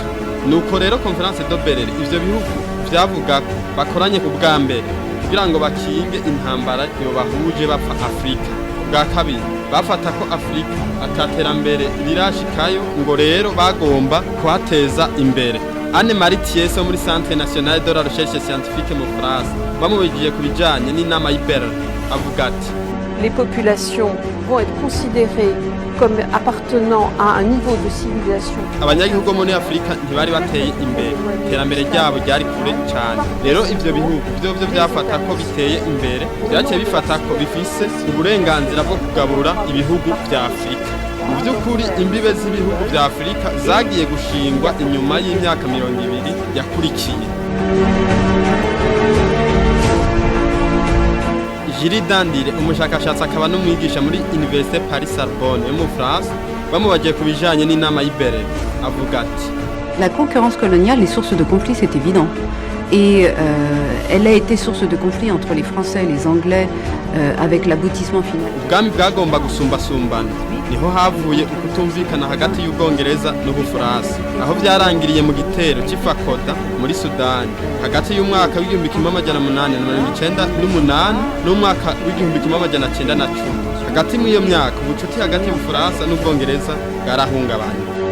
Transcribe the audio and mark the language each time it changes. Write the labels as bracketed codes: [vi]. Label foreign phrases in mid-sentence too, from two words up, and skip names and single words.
[rn] Nuko rero conference de Berlin ivyo bihugu vyavuga ko bakoranye ku bwa mbere kugira ngo bakinge intambara yo bahuje bapfa Afrika. Bwa kabiri bafata ko Afrika ataterambere rirashikayo, ngo rero bagomba kuhateza imbere. Anne Marie Thiesse muri Centre National de la Recherche Scientifique mu France bamubigiye kubijanye n'inama y'Iberere avuga ati: [fr] Les populations vont être considérées comme appartenant à un niveau de civilisation. [rn] Abanyagihugu muri Afrika ntibari bateye imbere, terambere ryabo ryari kure cyane. Rero ivyo bihugu byo byafata ko biteye imbere, byaciye bifata ko bifise uburenganzira bwo kugabura ibihugu vya Afrika. Mu by'ukuri imbibe z'ibihugu vya Afrika zagiye gushingwa inyuma y'imyaka 200 yakurikiye. Gilles Dandire, umushakashatsi akaba n'umwigisha muri Université Paris Sorbonne yo mu France, bamubagiye kubijanye n'inama y'Iberere avuga ati: [fr] La concurrence coloniale est source de conflits, c'est évident. Et elle a été source de conflits entre les Français et les Anglais avec l'aboutissement final. [rn] ubwami bwagomba gusumbasumbana niho havuye ukutumvikana hagati y'Ubwongereza n'Ubufaransa aho byarangiriye mu gitero cy'Ifakoda muri Sudani hagati y'umwaka w'1898 n'umwaka w'1910 hagati mw'iyo myaka ubucuti hagati y'Ubufaransa n'Ubwongereza bwarahungabanye.